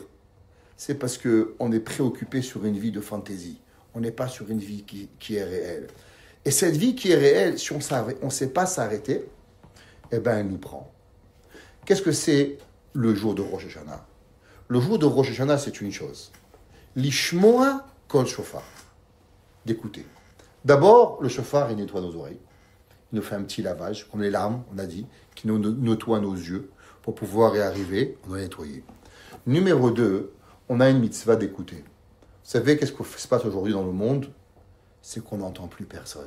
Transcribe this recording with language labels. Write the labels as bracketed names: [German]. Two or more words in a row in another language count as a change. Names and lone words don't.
[French] C'est parce qu'on est préoccupé sur une vie de fantaisie. On n'est pas sur une vie qui est réelle. Et cette vie qui est réelle, si on ne sait pas s'arrêter, eh bien, elle nous prend. Qu'est-ce que c'est le jour de Rosh Hashanah? Le jour de Rosh Hashanah, c'est une chose. [Hebrew] לשמוע קול שופר. [French] D'écouter. D'abord, le shofar, il nettoie nos oreilles. Il nous fait un petit lavage, comme les larmes, on a dit, qui nous nettoie nos yeux. Pour pouvoir y arriver, on doit nettoyer. Numéro 2, on a une mitzvah d'écouter. Vous savez, qu'est-ce qui se passe aujourd'hui dans le monde? C'est qu'on n'entend plus personne.